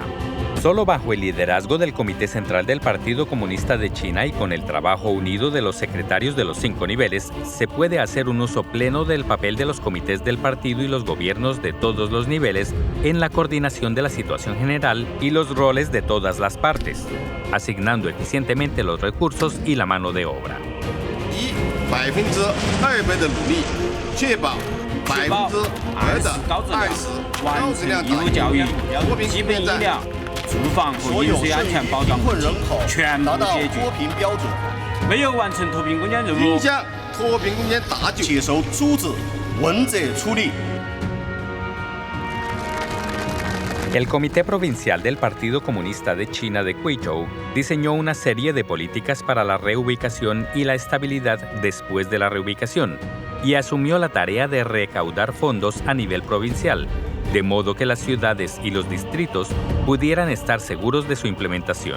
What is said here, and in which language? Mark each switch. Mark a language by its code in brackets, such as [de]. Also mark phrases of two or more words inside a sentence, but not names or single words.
[es] Solo bajo el liderazgo del Comité Central del Partido Comunista de China y con el trabajo unido de los secretarios de los 5 niveles, se puede hacer un uso pleno del papel de los comités del partido y los gobiernos de todos los niveles en la coordinación de la situación general y los roles de todas las partes, asignando eficientemente los recursos y la mano de obra. [zh] 200% 的努力，确保2%的高质量义务教育、基本饮料、住房和饮水安全保障问题全部解决。没有完成脱贫攻坚任务，影响脱贫攻坚大局，接受组织问责处理。 [es] El Comité Provincial del Partido Comunista de China de Guizhou diseñó una serie de políticas para la reubicación y la estabilidad después de la reubicación y asumió la tarea de recaudar fondos a nivel provincial, de modo que las ciudades y los distritos pudieran estar seguros de su implementación.